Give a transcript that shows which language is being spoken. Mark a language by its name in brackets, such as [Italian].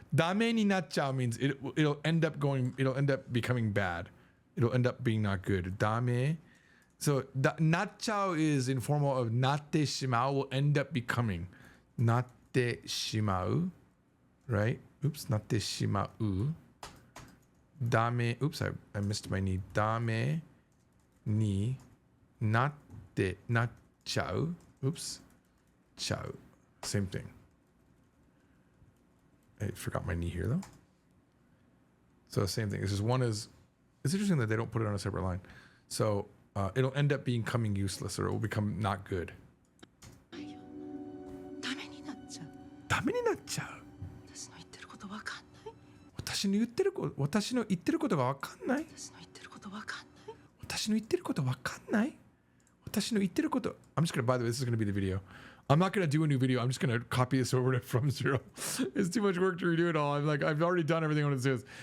[Japanese] ダメになっちゃう [English] means it'll end up becoming bad. It'll end up being not good. [Japanese] ダメ. [English] So [Japanese] なっちゃう [English] is informal of [Japanese] なってしまう [English] will end up becoming なってしまう right? Oops, [Japanese] なってしまう ダメ [English] oops, I missed my knee [Japanese] ダメになってなっちゃう [English] oops [Japanese] ちゃう [English] same thing. I forgot my knee here though. So same thing. It's just one is, it's interesting that they don't put it on a separate line. So it'll end up becoming useless, or it will become not good. [Japanese] ダメになっちゃう。ダメになっちゃう。私の言ってることわかんない。私の言ってることがわかんない。私の言ってることわかんない。私の言ってることわかんない。私の言ってること。 [English] I'm just gonna, by the way, this is gonna be the video. I'm not gonna do a new video. I'm just gonna copy this over to from zero. It's too much work to redo it all. I've already done everything on it says.